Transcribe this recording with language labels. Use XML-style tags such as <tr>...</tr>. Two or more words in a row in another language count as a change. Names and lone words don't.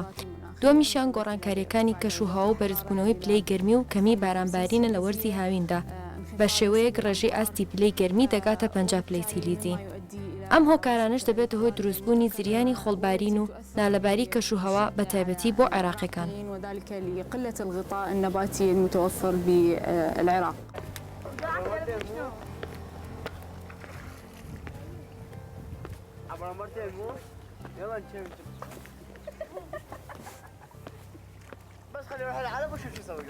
<ckb>دووەمیشیان گۆڕانکاریەکانی کەشوهاو و بەرزبوونەوەی پلەی گەرمی و کەمی بارانبارینە لە وەرزی هاویندا. بە شێوەیەک ڕێژەی ئاستی پلەی گەرمی دەگاتە 50 پلەی سیلیزی. ئەم هۆکارانش دەبێتە هۆی دروستبوونی زریانی خۆڵبارین و نالەباری کەشوهەوا بە تایبەتی بۆ عێراقیەکان.</ckb> <ar>وذلك لقلة الغطاء النباتي المتوفر بالعراق. بس خلي يروح العالم وشوف شو يسوي له.</ar>